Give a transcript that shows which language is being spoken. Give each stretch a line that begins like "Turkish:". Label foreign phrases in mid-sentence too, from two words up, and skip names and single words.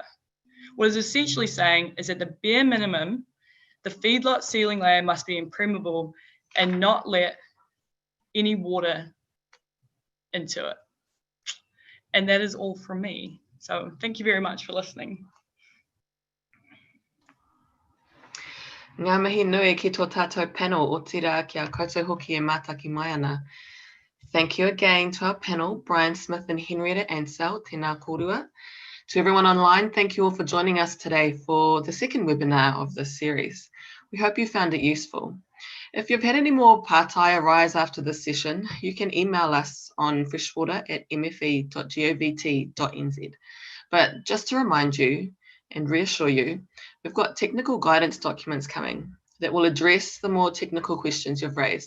English: What it's essentially saying is that the bare minimum, the feedlot sealing layer must be impermeable and not let any water into it. And that is all from me. So thank you very much for listening.
Māori: Ngā mihi nui ki tō tātou panel o tira kia koutou hoki e mātaki mai ana.
English: Thank you again to our panel, Brian Smith and Henrietta Ansell,
Māori: tēnā kōrua.
English: To everyone online, thank you all for joining us today for the second webinar of this series. We hope you found it useful. If you've had any more pātai arise after this session, you can email us on freshwater@mfe.govt.nz. But just to remind you and reassure you, we've got technical guidance documents coming that will address the more technical questions you've raised.